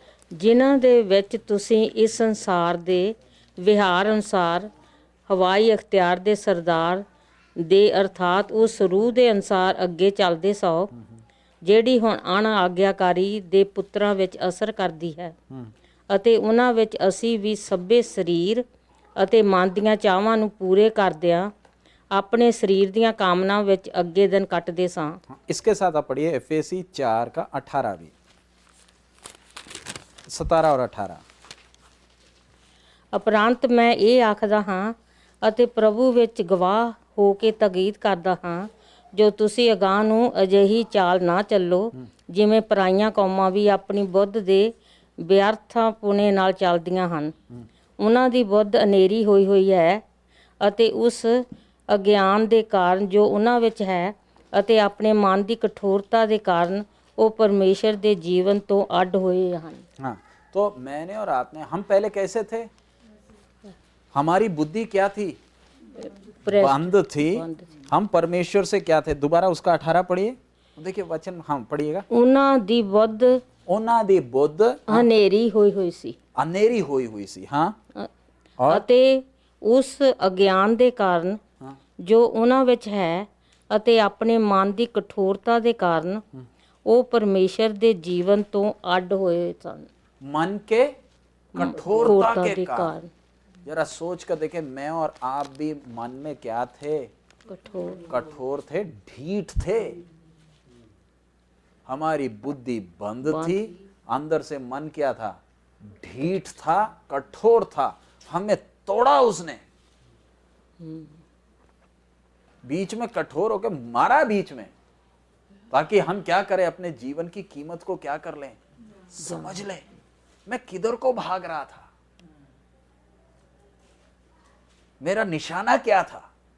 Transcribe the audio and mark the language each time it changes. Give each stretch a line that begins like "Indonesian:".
Punjabi: ਜਿਨ੍ਹਾਂ ਦੇ ਵਿੱਚ ਤੁਸੀਂ ਇਸ ਸੰਸਾਰ ਦੇ ਵਿਹਾਰ ਅਨੁਸਾਰ ਹਵਾਈ ਅਖਤਿਆਰ ਦੇ ਸਰਦਾਰ ਦੇ ਅਰਥਾਤ ਉਸ ਰੂਹ ਦੇ ਅਨੁਸਾਰ ਅੱਗੇ ਚੱਲਦੇ ਸੋ, ਜਿਹੜੀ ਹੁਣ ਅਣਆਗਿਆਕਾਰੀ ਦੇ ਪੁੱਤਰਾਂ ਵਿੱਚ ਅਸਰ ਕਰਦੀ ਹੈ। ਅਤੇ ਉਹਨਾਂ ਵਿੱਚ ਅਸੀਂ ਵੀ ਸਭੇ ਸਰੀਰ ਅਤੇ ਮਨ ਦੀਆਂ ਚਾਹਾਂ ਨੂੰ ਪੂਰੇ ਕਰਦਿਆਂ अपने शरीर दियां कामना विच अगे दिन कटदे सां।
Hindi: इसके साथ आप पढ़िए एफएसी 4 का 18 भी, 17 और 18।
Punjabi: उपरंत मैं ये आखदा हाँ ਅਤੇ ਪ੍ਰਭੂ ਵਿੱਚ ਗਵਾਹ ਹੋ ਕੇ ਤਾਕੀਦ ਕਰਦਾ ਹਾਂ, ਜੋ ਤੁਸੀਂ ਅਗਾਂਹ ਨੂੰ ਅਜਿਹੀ ਚਾਲ ਨਾ ਚੱਲੋ ਜਿਵੇਂ ਪਰਾਈਆਂ ਕੌਮਾਂ ਵੀ ਆਪਣੀ ਬੁੱਧ ਦੇ ਵਿਅਰਥਾਂ ਪੁਣੇ ਨਾਲ ਚੱਲਦੀਆਂ ਹਨ। ਉਹਨਾਂ ਦੀ ਬੁੱਧ ਅਨੇਰੀ ਹੋਈ ਹੈ ਅਤੇ ਉਸ ਅਗਿਆਨ ਦੇ ਕਾਰਨ ਜੋ ਉਹਨਾਂ ਵਿੱਚ ਹੈ ਅਤੇ ਆਪਣੇ ਮਨ ਦੀ ਕਠੋਰਤਾ ਦੇ ਕਾਰਨ ਉਹ परमेश्वर ਦੇ जीवन ਤੋਂ ਅੱਡ ਹੋਏ ਹਨ।
Hindi: हाँ, तो मैंने और आपने, हम पहले कैसे थे? हमारी बुद्धि क्या थी? बंद थी। हम परमेश्वर से क्या थे? दोबारा उसका 18 पढ़िए, देखिए वचन, हम पढ़िएगा।
Punjabi: ਉਹਨਾਂ ਦੀ ਬੁੱਧ ਉਹਨਾਂ ਦੀ ਬੁੱਧ ਹਨੇਰੀ ਹੋਈ ਸੀ, ਅਨੇਰੀ ਹੋਈ ਸੀ। ਹਾਂ, ਅਤੇ ਉਸ ਅਗਿਆਨ ਦੇ ਕਾਰਨ ਜੋ ਉਹਨਾਂ ਵਿੱਚ ਹੈ ਅਤੇ ਆਪਣੇ ਮਨ ਦੀ ਕਠੋਰਤਾ ਦੇ ਕਾਰਨ ਉਹ ਪਰਮੇਸ਼ਰ ਦੇ ਜੀਵਨ ਤੋਂ ਅੱਡ ਹੋਏ ਸਨ।
Hindi: मन के कठोरता के कारण। जरा सोच कर देखें, मैं और आप भी मन में क्या थे? कठोर थे, ढीठ थे। हमारी बुद्धि बंद थी, अंदर से मन क्या था, ढीठ था, कठोर था, हमें तोड़ा उसने, बीच में कठोर होकर मारा बीच में, ताकि हम क्या करें, अपने जीवन की कीमत को क्या कर लें, समझ लें मैं किधर को भाग रहा था, मेरा निशाना क्या था।